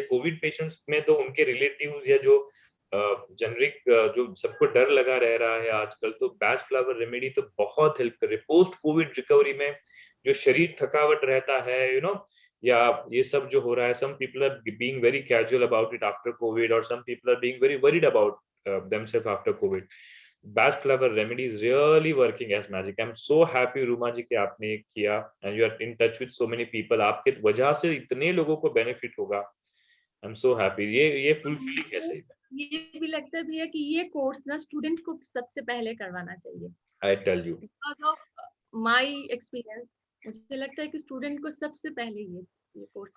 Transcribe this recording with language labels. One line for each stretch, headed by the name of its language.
Hindi: Covid patients में तो उनके रिलेटिव्स या जो जेनरिक जो सबको डर लगा रह रहा है आजकल, तो बैच फ्लावर रेमेडी तो बहुत हेल्प कर रही है पोस्ट कोविड रिकवरी में। जो शरीर थकावट रहता है या ये सब जो हो रहा है,
English: Some people are being very casual about it after COVID, और some people are being very worried about themselves after COVID. Batch flower remedy is really working as magic. I'm so happy Ruma ji
Hindi: कि आपने किया
English: and you are in touch with so many people.
Hindi: आपके वजह से इतने लोगों को बेनिफिट होगा।
English: I'm so happy.
Hindi: ये फुलफिलिंग है सही में। ये भी लगता है भैया कि ये कोर्स ना स्टूडेंट को सबसे पहले करवाना चाहिए।
English: I tell you. Because of my experience,
Hindi: मुझे लगता है कि स्टूडेंट को सबसे पहले ये कोर्स।